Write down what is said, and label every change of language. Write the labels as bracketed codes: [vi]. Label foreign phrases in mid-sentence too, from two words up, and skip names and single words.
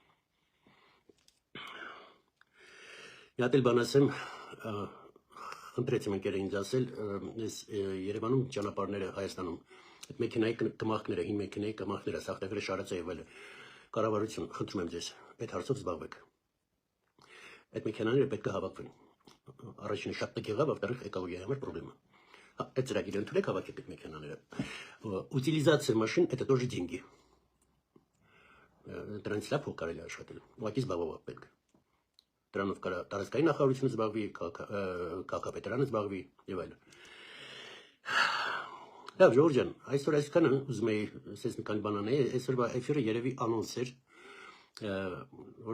[hy] Մի հատ էլ բան ասեմ, խնդրեցի ընկերը ինձ ասել, ես Երևանում ճանապարհները Հայաստանում, այդ մեքենայի կմախքները, հին մեքենայի կմախքները, սախտագրի շարածը եւ այլը, կառավարություն, խնդրում եմ ձեզ, այդ հարցով զբաղվեք։ Այդ մեքենաները պետք է հավաքվեն։ Առաջինը շատ տեղ եղավ, во-вторых, экологիայի համար պրոբլեմա։ Այդ ծրագիրը ընդունեք, հավաքեք այդ մեքենաները։ [ru] Утилизация машин это тоже деньги։ [hy] Դրանից լավ փող կարելի աշխատել։ Ուղղակի զբաղվող պետք։ դրանով կարա տարածքային նախարարությունը զբաղվի, քաղաքապետարանը զբաղվի եւ այլն։ Լավ, Ժորժ ջան, այսօր այսքանը ուզում էի ասես մի քանի բան անել, այսօրվա էֆիրը երևի անոնս էր, որ